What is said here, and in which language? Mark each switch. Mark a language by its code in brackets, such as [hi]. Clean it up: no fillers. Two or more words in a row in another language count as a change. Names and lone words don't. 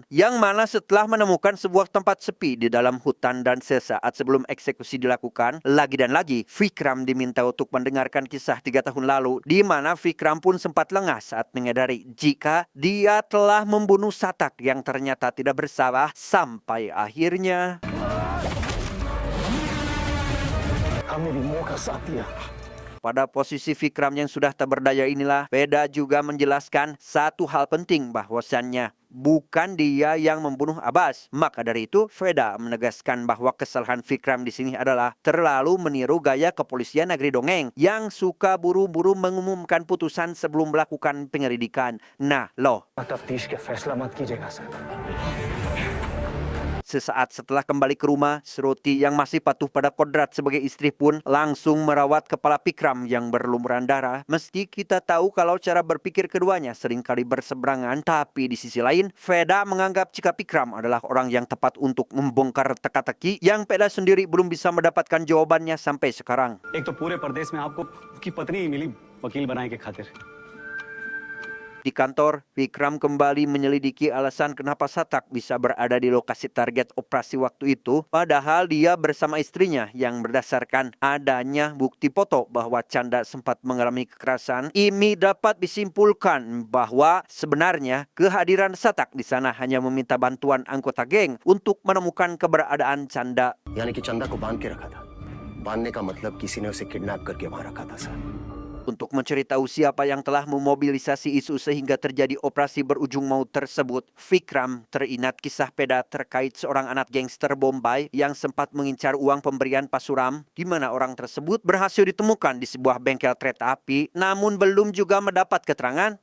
[id] yang mana setelah menemukan sebuah tempat sepi di dalam hutan dan sesaat sebelum eksekusi dilakukan, lagi dan lagi Vikram diminta untuk mendengarkan kisah 3 tahun lalu, di mana Vikram pun sempat lengah saat menyadari jika dia telah membunuh Satak yang ternyata tidak bersalah, sampai akhirnya [hi] हमने रिमो का साथ दिया [id] pada posisi Vikram yang sudah tak berdaya inilah, Veda juga menjelaskan satu hal penting, bahwasannya bukan dia yang membunuh Abbas. Maka dari itu, Veda menegaskan bahwa kesalahan Vikram di sini adalah terlalu meniru gaya kepolisian negeri dongeng yang suka buru-buru mengumumkan putusan sebelum melakukan penyelidikan. Nah, loh. [hi] तफ्तीश के फैसला मत कीजिएगा सर [id] Sesaat setelah kembali ke rumah, Shruti yang masih patuh pada kodrat sebagai istri pun langsung merawat kepala Vikram yang berlumuran darah. Meski kita tahu kalau cara berpikir keduanya seringkali berseberangan, tapi di sisi lain, Veda menganggap jika Vikram adalah orang yang tepat untuk membongkar teka-teki yang Veda sendiri belum bisa mendapatkan jawabannya sampai sekarang. [hi] एक तो पूरे प्रदेश में आपको की पत्नी ही मिली वकील बनाने के खातिर। [id] Di kantor, Vikram kembali menyelidiki alasan kenapa Satak bisa berada di lokasi target operasi waktu itu, padahal dia bersama istrinya, yang berdasarkan adanya bukti foto bahwa Chanda sempat mengalami kekerasan. Ini dapat disimpulkan bahwa sebenarnya kehadiran Satak di sana hanya meminta bantuan anggota geng untuk menemukan keberadaan Chanda. [hi] यानी कि चंदा को बांध के रखा था बांधने का मतलब किसी ने उसे किडनैप करके वहां रखा था सर [id] Untuk mencari tahu siapa yang telah memobilisasi isu sehingga terjadi operasi berujung maut tersebut, Vikram teringat kisah peda terkait seorang anak gangster Bombay yang sempat mengincar uang pemberian Pasuram, di mana orang tersebut berhasil ditemukan di sebuah bengkel kereta api, namun belum juga mendapat keterangan.